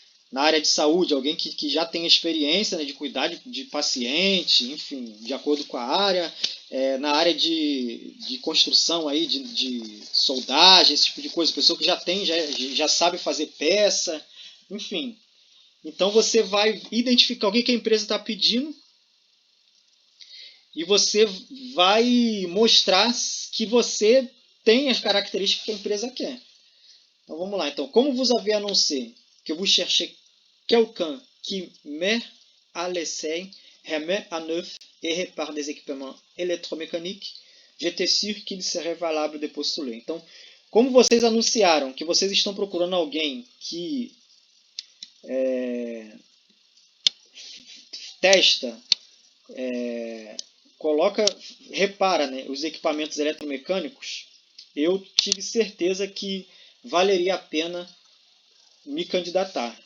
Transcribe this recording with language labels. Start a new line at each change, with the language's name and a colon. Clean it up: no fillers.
Portuguese: na área de saúde, alguém que já tem experiência, né, de cuidar de paciente, enfim, de acordo com a área, na área de construção, aí, de soldagem, esse tipo de coisa, pessoa que já sabe fazer peça, enfim. Então você vai identificar o que a empresa está pedindo e você vai mostrar que você tem as características que a empresa quer. Então vamos lá. Então, como
French: vous avez annoncé que vous cherchez quelqu'un qui met à l'essai, remet à neuf et répare des équipements électromécaniques, j'étais sûr qu'il serait valable de postuler.
Portuguese: Então, como vocês anunciaram que vocês estão procurando alguém que testa, repara, né, os equipamentos eletromecânicos, eu tive certeza que valeria a pena me candidatar.